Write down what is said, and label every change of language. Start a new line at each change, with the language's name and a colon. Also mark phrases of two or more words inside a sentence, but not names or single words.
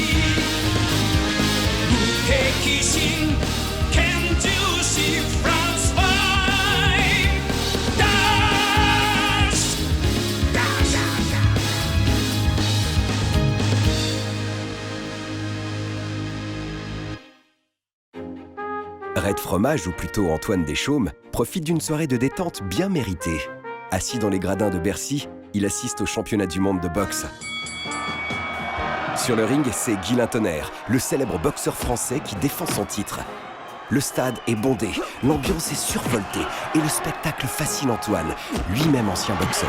French: 無敵心拳銃士フランス5ダッシュダッシュ Red Fromage, ou plutôt Antoine Deschaumes, profite d'une soirée de détente bien méritée. Assis dans les gradins de Bercy, il assiste au championnat du monde de boxe. Sur le ring, c'est Guylain Tonnerre, le célèbre boxeur français qui défend son titre. Le stade est bondé, l'ambiance est survoltée et le spectacle fascine Antoine, lui-même ancien boxeur.